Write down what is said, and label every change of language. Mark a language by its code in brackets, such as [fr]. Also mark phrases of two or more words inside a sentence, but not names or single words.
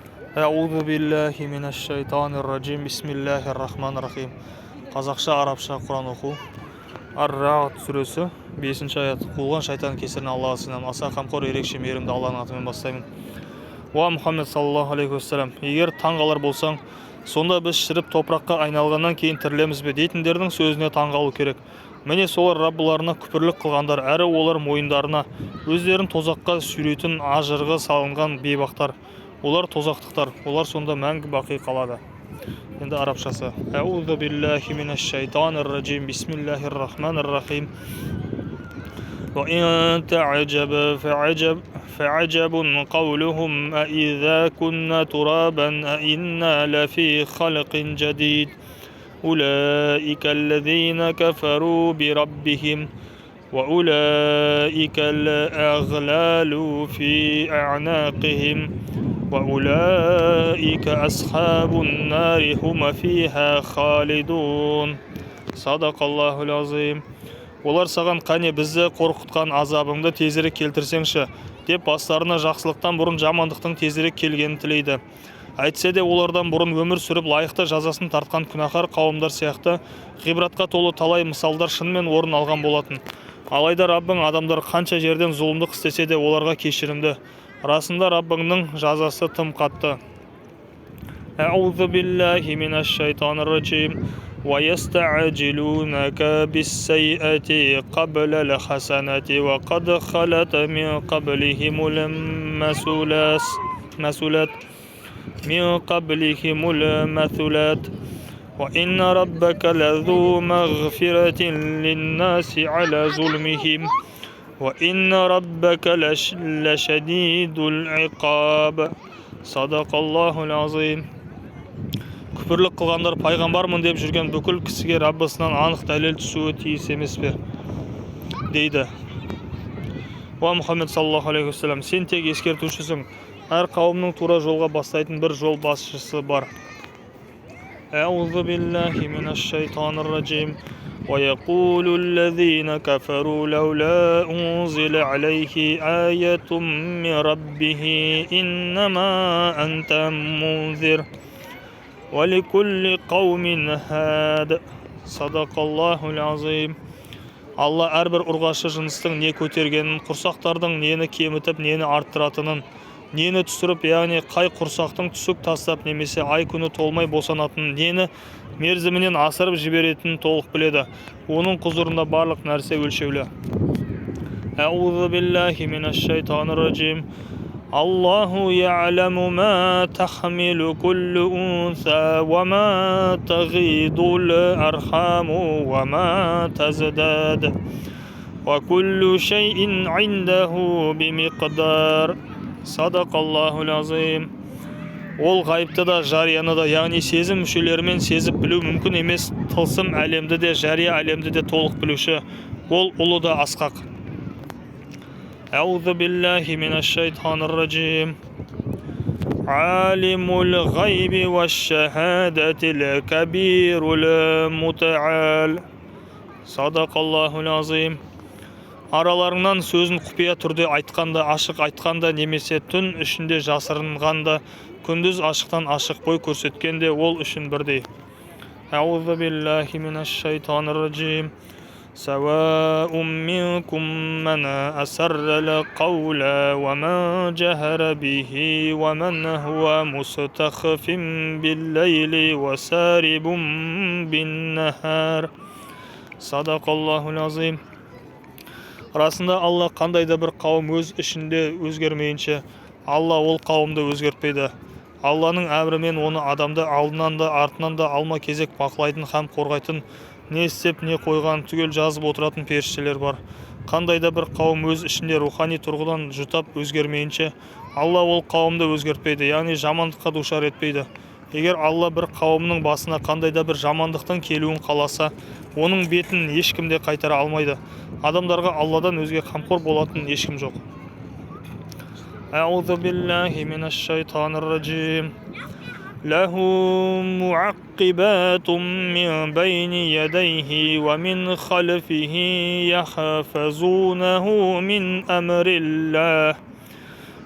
[ar] أعوذ بالله من الشيطان الرجيم. بسم الله الرحمن الرحيم. [kk] Қазақша, арабша Құран оқу. Ар-Рa'д сүресі 5-ші аят. Қуылған шайтан кесірінен Аллаға сыйынамын. Аса қамқор, ерекше мейірімді Алланың атымен бастаймын. Уа Мұхаммед [ar] صلى الله عليه وسلم, [kk] егер таң қалар болсаң, сонда біз шіріп топыраққа айналғаннан кейін тірілеміз бе дейтіндердің сөзіне таң қалу керек. Міне солар Раббыларына күпірлік қылғандар, әрі олар мойындарына өздерін тозаққа сүйрейтін ажырғы салынған бейбақтар. Олар тозақтықтар, олар сонда мәңгі бақи қалады. Енді арабшасы. [ar] أعوذ بالله من الشيطان الرجيم. بسم الله الرحمن الرحيم. وإن تعجب فعجب قولهم أإذا كنا ترابا أإنا لفي خلق جديد أولئك الذين كفروا بربهم وأولئك الأغلال في أعناقهم وأولئك أصحاب النار هم فيها خالدون صدق الله العظيم. [kk] Олар саған қане бізді қорқытқан азабыңды тезірек келтірсеңші деп бастарына жақсылықтан бұрын жамандықтың тезірек келгенін тілейді. Әйтсе де олардан бұрын өмір сүріп лайықты жазасын тартқан күнәһар қауымдар сияқты ғибратқа толы талай мысалдар шынымен орын алған болатын. Алайда Раббың адамдар қанша жерден зұлымдық істесе де оларға кешірімді. Расында Раббыңның жазасы тым қатты. [ar] أعوذ بالله من الشيطان الرجيم. وَيَسْتَعْجِلُونَكَ بِالسَّيِّئَةِ قَبْلَ الْحَسَنَةِ وَقَدْ خَلَتْ مِنْ قَبْلِهِمُ الْمَثُلَاتُ وَإِنَّ رَبَّكَ لَذُو مَغْفِرَةٍ لِلنَّاسِ عَلَى ظُلْمِهِمْ وَإِنَّ رَبَّكَ لَشَدِيدُ الْعِقَابِ صدق الله العظيم. [kk] Күпірлік қылғандар пайғамбармын деп жүрген бүкіл кісіге Раббысынан анық дәлел түсуі тиіс емес пе? Дейді. Уа Мұхаммед [ar] صلى الله عليه وسلم, [kk] сен тек ескертушісің. Әр қауымның тура жолға бастайтын бір жол басшысы бар. [ar] أعوذ بالله من الشيطان الرجيم. وَيَقُولُ الَّذِينَ كَفَرُوا لَوْلَا أُنْزِلَ عَلَيْهِ آيَةٌ مِّن رَّبِّهِ إِنَّمَا أَنْتَ مُنذِرٌ وَلِكُلِّ قَوْمٍ هَادٍ صدق الله العظيم. [kk] Алла әрбір ұрғашы жыныстың не көтергенін, құрсақтардың нені кемітіп, нені арттыратынын, нені түсіріп, яғни қай құрсақтың түсік тастап немесе ай күні толмай босанатынын, нені мерзімінен асырып жіберетінін толық біледі. Оның құзырында барлық нәрсе өлшеулі. [ar] أعوذ بالله من الشيطان الرجيم. الله يعلم ما تحمل كل أنثى وما تغيض الأرحام وما تزداد وكل شيء عنده بمقدار. صدق الله العظيم. [kk] Ол ғайыпты да, жарияны да, яғни сезім мүшелерімен сезіп білу мүмкін емес тылсым әлемді де, жария әлемді де толық білуші. Ол ұлы да асқақ. [ar] أعوذ بالله من الشيطان الرجيم. عالم الغيب والشهادة الكبير المتعال. صدق الله العظيم. [kk] Араларыңнан сөзін құпия түрде айтқанда, ашық айтқанда, немесе түн ішінде жасырынғанда, күндіз ашықтан ашық бой көрсеткенде ол үшін бірдей. [ar] أعوذ بالله من الشيطان الرجيم. سواء منكم من أسر القول ومن جهر به ومن هو مستخف بالليل وسارب بالنهار. صدق الله العظيم. [kk] Расында Алла қандай да бір қауым өз ішінде өзгермейінше, Алла ол қауымды өзгертпейді. Алланың әмірімен оны адамды алдынан да артынан да алма кезек бақылайтын һәм қорғайтын, не істеп не қойған түгел жазып отыратын періштелер бар. Қандай да бір қауым өз ішінде рухани тұрғыдан жұтап өзгермейінше, Алла ол қауымды өзгертпейді, яғни жамандыққа душар етпейді. Егер Алла бір қауымның басына қандай да бір жамандықтың келуін қаласа, оның бетін ешкім де қайтара алмайды. Адамдарға Алладан өзге қамқор болатын ешкім жоқ. [ar] أعوذ بالله من الشيطان الرجيم. له معقبات من بين يديه ومن خلفه يحفظونه من أمر الله.